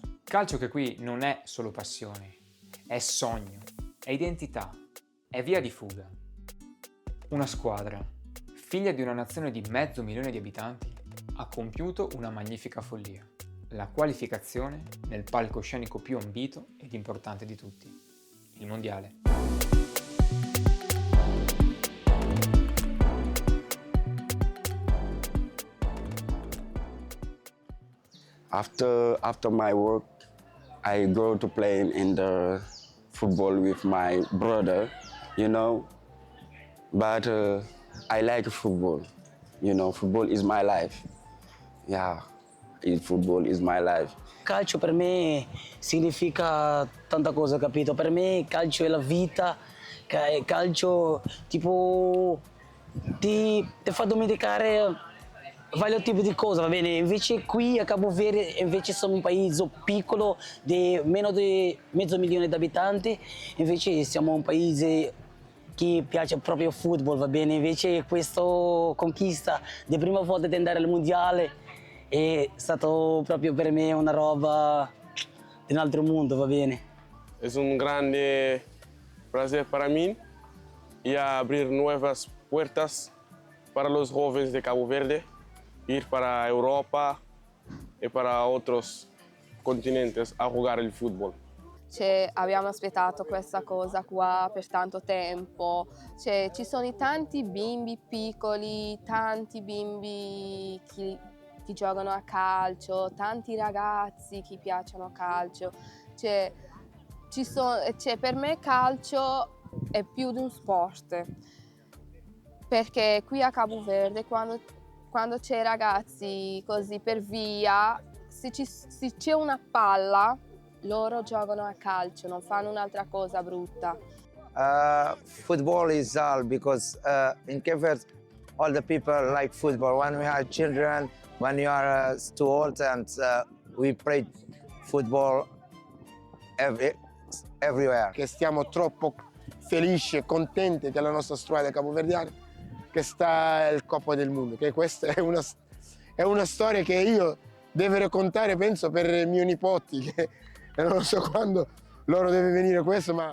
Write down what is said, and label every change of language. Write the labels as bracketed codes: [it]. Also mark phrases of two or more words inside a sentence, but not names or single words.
[it] Calcio che qui non è solo passione, è sogno, è identità, è via di fuga. Una squadra, figlia di una nazione di 500.000 di abitanti, ha compiuto una magnifica follia, la qualificazione nel palcoscenico più ambito ed importante di tutti, il mondiale. [en] After my work, I go to play in the football with my brother, you know, but I like football, you know, football is my life. Yeah, football is my life. [it] Calcio per me significa tanta cosa, capito? Per me calcio è la vita, calcio tipo ti fa dimenticare vari tipi di cose, va bene? Invece qui a Cabo Verde invece siamo un paese piccolo di meno di 500.000 di abitanti, invece siamo un paese che piace proprio il football, va bene? Invece questa conquista di prima volta di andare al mondiale è stato proprio per me una roba di un altro mondo, va bene? [es] Es un grande placer para mí y abrir nuevas puertas para los jóvenes de Cabo Verde, ir para Europa y para otros continentes a jugar el fútbol. [it] Abbiamo aspettato questa cosa qua per tanto tempo, ci sono tanti bimbi piccoli, tanti bimbi che giocano a calcio, tanti ragazzi che piacciono a calcio, per me calcio è più di un sport, perché qui a Cabo Verde quando c'è ragazzi così per via, se c'è una palla, loro giocano a calcio, non fanno un'altra cosa brutta. [en] Football is all because in Cape Verde all the people like football. When we are children, when you are too old, and we play football everywhere. [it] Che stiamo troppo felici e contenti della nostra squadra capoverdiana che sta al Coppa del Mondo, che questa è una storia che io devo raccontare, penso, per mio nipoti, che non so quando loro deve venire questo, ma...